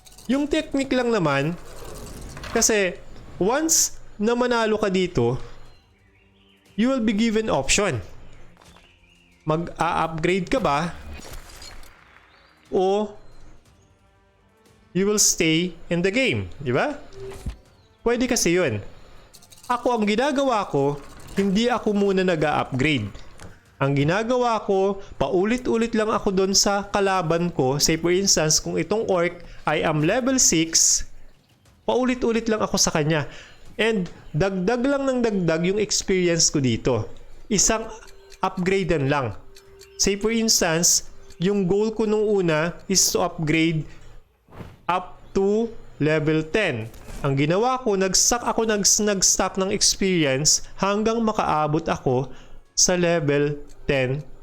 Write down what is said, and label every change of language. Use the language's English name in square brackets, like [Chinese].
[Filipino] Yung technique lang naman, kasi once na manalo ka dito, [English] you will be given option. [Filipino] Mag-a-upgrade ka ba? [English] O you will stay in the game. [Filipino] Diba? Pwede kasi yun. Ako, ang ginagawa ko, hindi ako muna nag-a-upgrade. Ang ginagawa ko, paulit-ulit lang ako doon sa kalaban ko. [English] Say for instance, [Filipino] kung itong orc [English] I am level 6, [Filipino] paulit-ulit lang ako sa kanya. And dagdag lang ng dagdag yung experience ko dito. Isang upgradean lang. [English] Say for instance, [Filipino] yung goal ko nung una [English] is to upgrade up to level 10. [Filipino] Ang ginawa ko, nag-stack ng experience hanggang makaabot ako sa level 10.